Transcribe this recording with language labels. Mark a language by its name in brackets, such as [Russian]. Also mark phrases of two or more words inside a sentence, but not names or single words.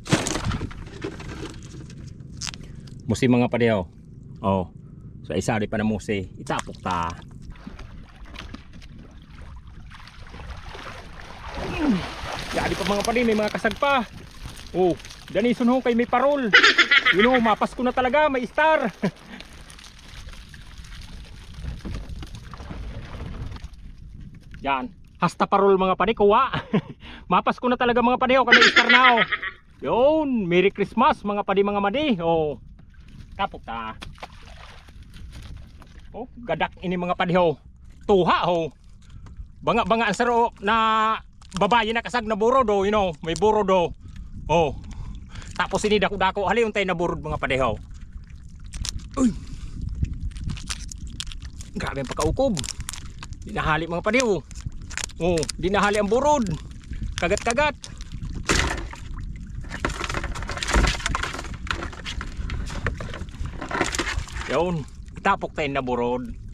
[Masbatenyo] Musi mga padiyaw. Oh. So isa di pa na musi, itapok ta. Di pa mga padiyaw, may mga kasag pa. Oh, danison ho kay may parol. [English] You know, [Masbatenyo] mapas ko na talaga, may star. Yan. Hasta parol mga padi, kuha. Mapas ko na talaga mga padi, oh, kami star na oh. Yun, [English] Merry Christmas [Masbatenyo] mga padi mga madi. Oh. Tapok ta. Oh, gadak ini mga padi ho. Tuha ho. Banga-banga ang saro na babae na kasag na burod oh, [English] you know, [Masbatenyo] may burod oh. Oh. Tapos ini dako-dako hali untay na burod mga padi ho. Uy. Grabe ang pagkaukob. Dinahali mga padi oh. Oh, dinahali ang burod. Kagat-kagat. Yun, itapok tayo na burod.